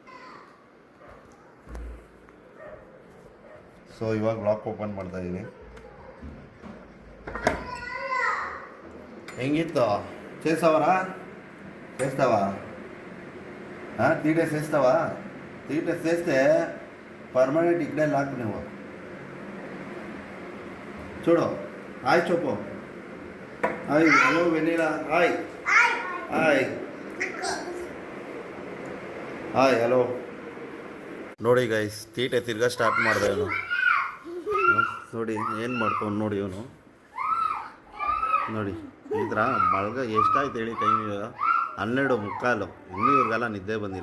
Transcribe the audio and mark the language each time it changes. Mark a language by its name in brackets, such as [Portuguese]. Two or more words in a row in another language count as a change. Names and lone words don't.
[Kannada] ಸೊ ಇವಾಗ ಲಾಕ್ ಓಪನ್ ಮಾಡ್ತಾಯಿದ್ದೀನಿ. ಹೆಂಗಿತ್ತು? [Telugu] సేస్తావ హాం తీటె సేస్తే పర్మనెంట్ ఇక్కడే లాక్ నువ్వు చూడు. హాయ్ చెప్పు. [English] hi, hello [Telugu] వెన్నీలా. [English] hi hi hi hello. [Kannada] ನೋಡಿ ಗೈಸ್, ತೀಟೆ ತಿರ್ಗಾ ಸ್ಟಾರ್ಟ್ ಮಾಡಿದೆ ಇವನು. ನೋಡಿ ಏನು ಮಾಡ್ಕೊಂಡು ನೋಡಿ ಇವನು. ನೋಡಿ ಈ ಥರ ಮಲ್ಗ ಎಷ್ಟಾಯ್ತು ಹೇಳಿ ಟೈಮ್? ಇವಾಗ 12:15. ಇನ್ನೂ ಇವ್ರಿಗೆಲ್ಲ ನಿದ್ದೆ ಬಂದಿಲ್ಲ.